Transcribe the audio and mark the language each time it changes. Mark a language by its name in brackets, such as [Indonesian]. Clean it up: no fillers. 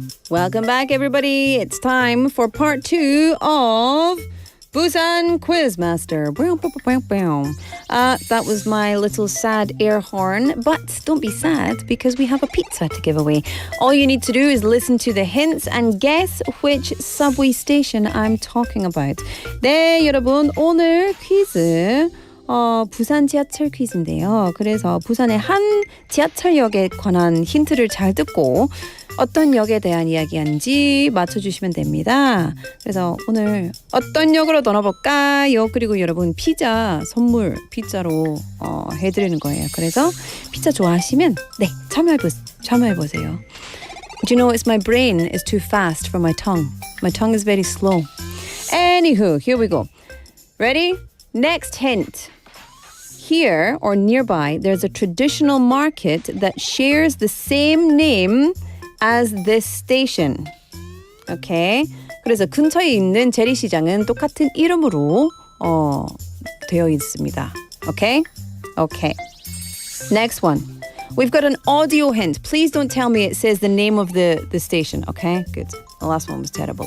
[English] Welcome back, everybody. It's time for part 2 of Busan Quiz Master. That was my little sad air horn, but don't be sad because we have a pizza to give away. All you need to do is listen to the hints and guess which subway station I'm talking about. [Korean] 네, 여러분, 오늘 퀴즈 부산 지하철 퀴즈인데요. 그래서 부산의 한 지하철역에 관한 힌트를 잘 듣고 어떤 역에 대한 이야기인지 맞춰주시면 됩니다. 그래서 오늘 어떤 역으로 떠나볼까요? 그리고 여러분 피자 선물 피자로 해드리는 거예요. 그래서 피자 좋아하시면 네 참여해보세요. [English] Do you know it's my brain is too fast for my tongue. My tongue is very slow. Anywho, here we go. Ready? Next hint. Here or nearby, there's a traditional market that shares the same name as this station. Okay. [Korean] 그래서 근처에 있는 재래시장은 똑같은 이름으로 되어 있습니다. [English] Okay? Okay. Next one. We've got an audio hint. Please don't tell me it says the name of the station. Okay? Good. The last one was terrible.